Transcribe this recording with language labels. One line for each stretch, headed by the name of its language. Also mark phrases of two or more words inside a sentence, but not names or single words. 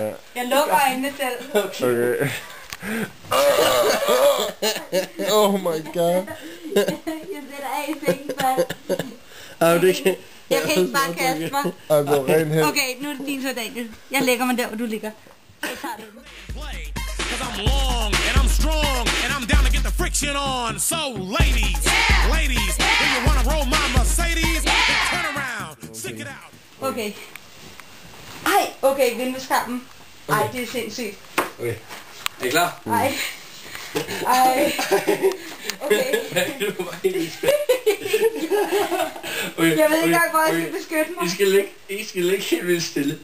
Danish: Jeg lukker øjnene selv.
English: Okay. Oh my god.
Danish: Jeg sætter af i sengen, det jeg kan ikke bare kaste mig. Ej, det var ren held. Okay, nu er det din tur, Daniel. Jeg lægger mig der, hvor du ligger. Jeg tager det.
English: Cause I'm long and I'm strong and I'm down to get the friction on. So ladies, if you wanna roll my Mercedes, then turn around, stick it out.
Danish: Okay. Ej, okay, vindueskampen. Ej, det er sindssygt. Okay. Er I klar? Ej. Ej. Okay. Jeg ved ikke engang, hvor jeg skal beskytte mig. I skal ligge helt vildt stille.